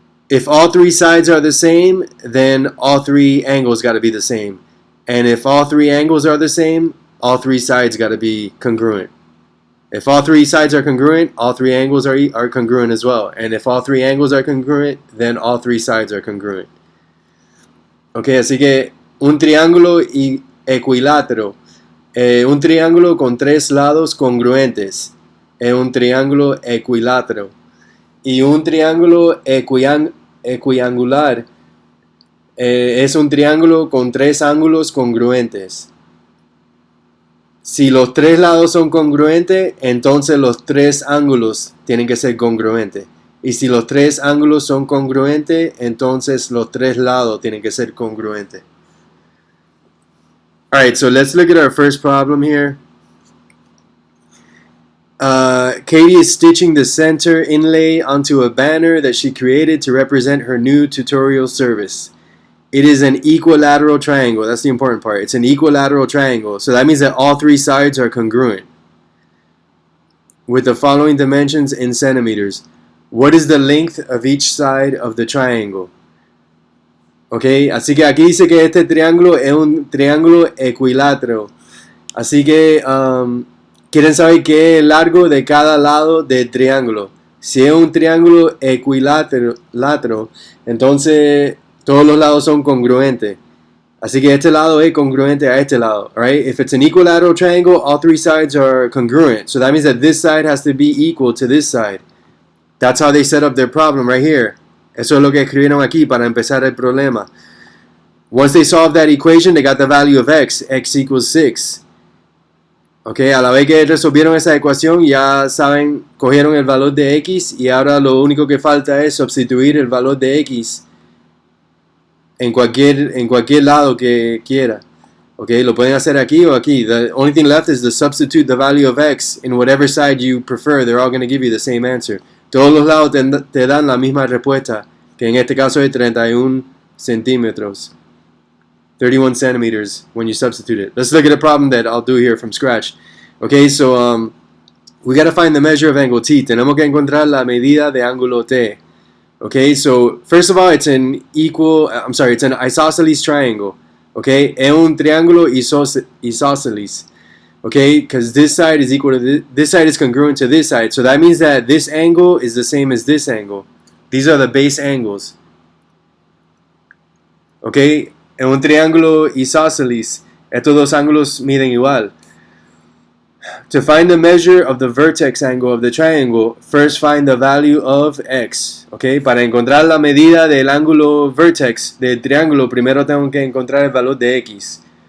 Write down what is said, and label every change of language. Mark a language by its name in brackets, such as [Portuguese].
[English] If all 3 sides are the same, then all 3 angles got to be the same. And if all 3 angles are the same, all 3 sides got to be congruent. If all 3 sides are congruent, all 3 angles are congruent as well. And if all 3 angles are congruent, then all 3 sides are congruent. [Spanish] Ok, así que un triángulo equilátero. Un triángulo con 3 lados congruentes. Es un triángulo equilátero. Y un triángulo equiangular es un triángulo con 3 ángulos congruentes. Si los 3 lados son congruentes, entonces los 3 ángulos tienen que ser congruentes. Y si los 3 ángulos son congruentes, entonces los 3 lados tienen que ser congruentes. [English] Alright, so let's look at our first problem here. Katie is stitching the center inlay onto a banner that she created to represent her new tutorial service. It is an equilateral triangle. That's the important part. It's an equilateral triangle. So that means that all 3 sides are congruent. With the following dimensions in centimeters. What is the length of each side of the triangle? [Spanish] Ok, así que aquí dice que este triángulo es un triángulo equilátero. Así que quieren saber qué es el largo de cada lado del triángulo. Si es un triángulo equilátero, entonces todos los lados son congruentes. Así que este lado es congruente a este lado. Right? [English] If it's an equilateral triangle, all 3 sides are congruent. So that means that this side has to be equal to this side. That's how they set up their problem right here. Eso es lo que escribieron aquí para empezar el problema. Once they solved that equation, they got the value of x. X equals 6. [Spanish] Okay, a la vez que resolvieron esa ecuación, ya saben, cogieron el valor de x y ahora lo único que falta es sustituir el valor de x en cualquier lado que quiera. Okay, lo pueden hacer aquí o aquí. [English] The only thing left is to substitute the value of x in whatever side you prefer. They're all going to give you the same answer. [Spanish] Todos los lados te dan la misma respuesta, que en este caso es 31 centímetros. [English] 31 centimeters when you substitute it. Let's look at a problem that I'll do here from scratch. Okay, so we got to find the measure of angle t. [Spanish] Tenemos que encontrar la medida de ángulo t. [English] Okay, so first of all, it's an isosceles triangle. [Spanish] Okay, es un triángulo isosceles. Okay, because this side is equal to this side is congruent to this side. [English] So that means that this angle is the same as this angle. These are the base angles. Okay, [Spanish] en un triángulo isósceles, estos dos ángulos miden igual. [English] To find the measure of the vertex angle of the triangle, first find the value of x. Okay? [Spanish] Para encontrar la medida del ángulo vertex del triángulo, primero tengo que encontrar el valor de x.